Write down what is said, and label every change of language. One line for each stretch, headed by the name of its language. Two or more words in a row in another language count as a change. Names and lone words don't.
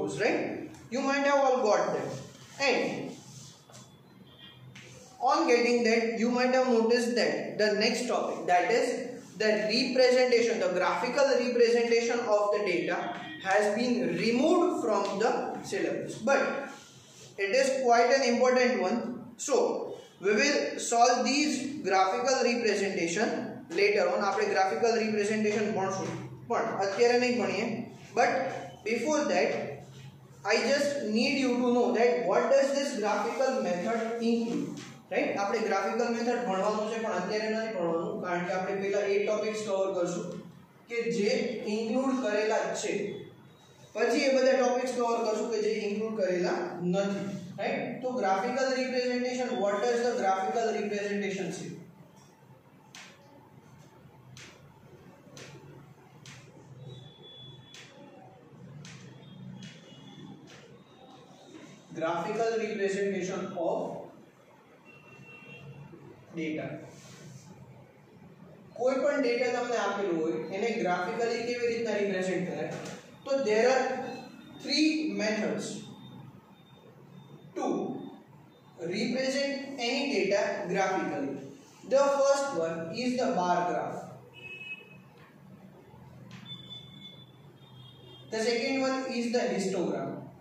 English: You might have all got that. And on getting that, you might have noticed that the next topic, that is the representation, the graphical representation of the data has been removed from the syllabus, but it is quite an important one. So we will solve these graphical representation later on.
Gujarati: આપણે
English: graphical representation
Gujarati: ભણશું, પણ અત્યારે નહીં ભણીએ.
English: But before that, I just need you to know that what does this graphical method include, right?
Gujarati: આપણે
English: graphical method
Gujarati: ભણવાનું છે, પણ અત્યારે નથી ભણવાનું, કારણ કે આપણે પહેલા એ ટોપિક્સ કવર કરશું કે જે ઇન્ક્લુડ કરેલા છે, પછી એ બધા ટોપિક્સ કવર કરશું કે જે ઇન્ક્લુડ કરેલા નથી, right?
English: તો graphical representation, what does the graphical representation say? Graphical representation of data.
Gujarati: કોઈ પણ ડેટા તમને આપેલું હોય એને ગ્રાફિકલી કેવી રીતના રિપ્રેઝન્ટ કરાય?
English: તો there are three methods to represent any data graphically. The first one is the bar graph. The second one is the histogram.